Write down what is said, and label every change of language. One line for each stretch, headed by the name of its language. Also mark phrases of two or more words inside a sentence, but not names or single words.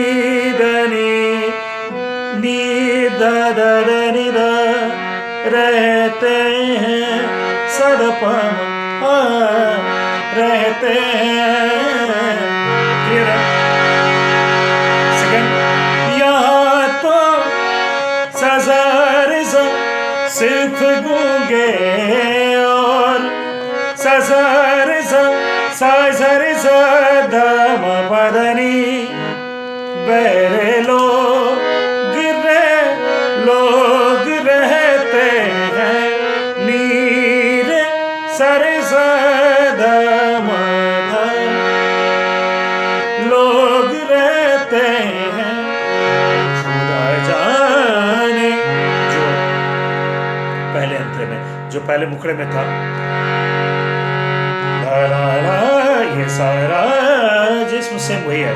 Hindi: दा दा दा नी दा रहते हैं, सदा प म रहते हैं। क्लियर है? सेकंड, यहाँ तो सा सा रे सा सिर्फ गूंगे और सा सा रे सा रे सा धा म प ध नी, बहरे लोग रहते हैं, नी रे सा रे सा धा म ध, लोग रहते हैं। खुदा जाने जो पहले अंतरे में, जो पहले मुखड़े में था, ला ला ला, ये सारा जिस्म सेम वही है।